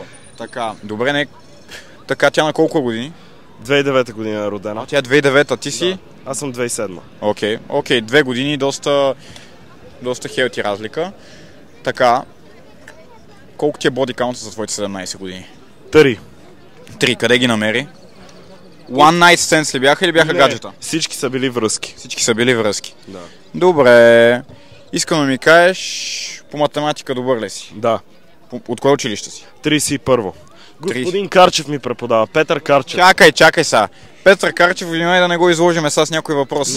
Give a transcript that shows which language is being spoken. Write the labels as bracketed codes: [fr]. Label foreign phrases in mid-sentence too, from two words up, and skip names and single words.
[bg] Така, добре, не. Така, тя на колко години? 2009 година е родена. А тя е 2009, а ти си? Аз съм 2007. Окей, 2 години, доста хелти разлика. Така, колко ти е [en] body count [bg] за твоите 17 години? 3. 3, къде ги намери? [en] One night stands [bg] ли бяха или бяха гаджета? Всички са били връзки. Всички са били връзки. Да. Добре, искам да ми кажеш, по математика добър ли си? Да. От кое училище си? 31. Господин Карчев ми преподава. Петър Карчев. Чакай са. Петър Карчев, внимай да не го изложиме с някой въпрос.